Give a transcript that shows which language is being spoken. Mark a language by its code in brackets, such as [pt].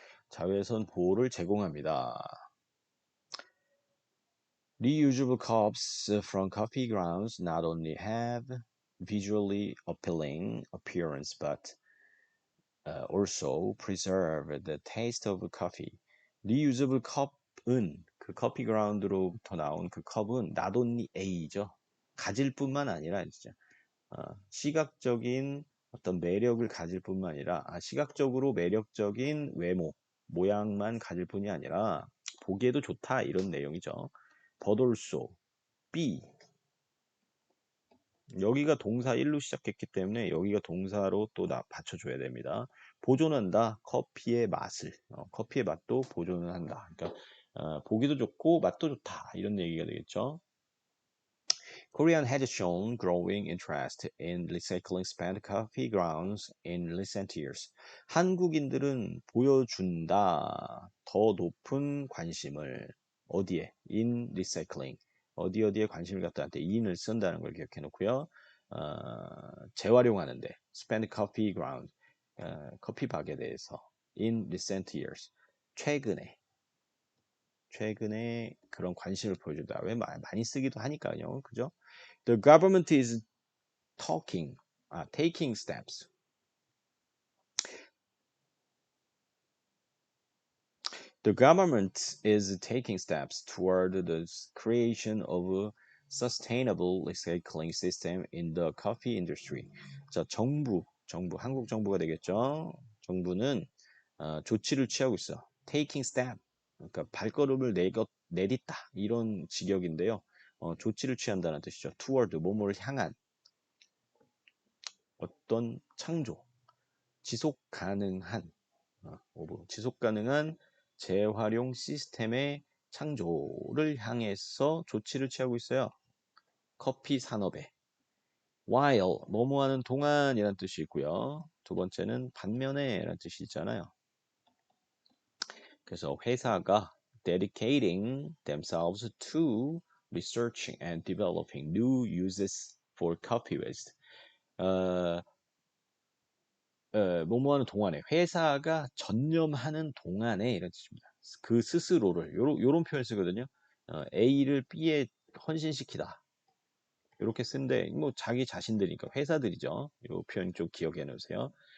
[ko] 자외선 보호를 제공합니다. [en] Reusable cups from coffee grounds not only have visually appealing appearance but also preserve the taste of coffee. Reusable cup은 [ko] 그 커피 그라운드로부터 나온 그 컵은 [en] not only A죠. [ko] 가질 뿐만 아니라 진짜 시각적인 어떤 매력을 가질 뿐만 아니라 시각적으로 매력적인 외모, 모양만 가질 뿐이 아니라 보기에도 좋다 이런 내용이죠. [en] But also B [ko] 여기가 동사 1로 시작했기 때문에 여기가 동사로 또 받쳐줘야 됩니다. 보존한다. 커피의 맛을. 커피의 맛도 보존을 한다. 그러니까 보기도 좋고 맛도 좋다. 이런 얘기가 되겠죠. [en] Korean has shown growing interest in recycling spent coffee grounds in recent years. [ko] 한국인들은 보여준다. 더 높은 관심을 어디에? [en] in recycling. [ko] 어디에 관심을 갖다 한테 in을 쓴다는 걸 기억해 놓고요. 재활용하는데 [en] spent coffee ground. [ko] 커피박에 대해서 [en] in recent years. [ko] 최근에 그런 관심을 보여준다. 왜 많이 쓰기도 하니까요. 그죠? [en] The government is taking steps. The government is taking steps toward the creation of a sustainable recycling system in the coffee industry. [ko] 자, 한국 정부가 되겠죠. 정부는 조치를 취하고 있어. [en] Taking step. [ko] 그러니까 발걸음을 내딛다 이런 직역인데요. 조치를 취한다는 뜻이죠. Toward 뭐뭐를 향한 어떤 창조, 지속 가능한 지속 가능한 재활용 시스템의 창조를 향해서 조치를 취하고 있어요. 커피 산업에. while 뭐뭐 하는 동안이라는 뜻이 있고요. 두 번째는 반면에라는 뜻이 있잖아요. 그래서 회사가 [en] dedicating themselves to researching and developing new uses for coffee waste. [ko] 뭐뭐 하는 동안에 회사가 전념하는 동안에 이런 뜻입니다. 그 스스로를 요런 표현 쓰거든요. A를 B에 헌신시키다. 이렇게 쓴데 뭐 자기 자신들이니까 회사들이죠. 요 표현 좀 기억해 놓으세요.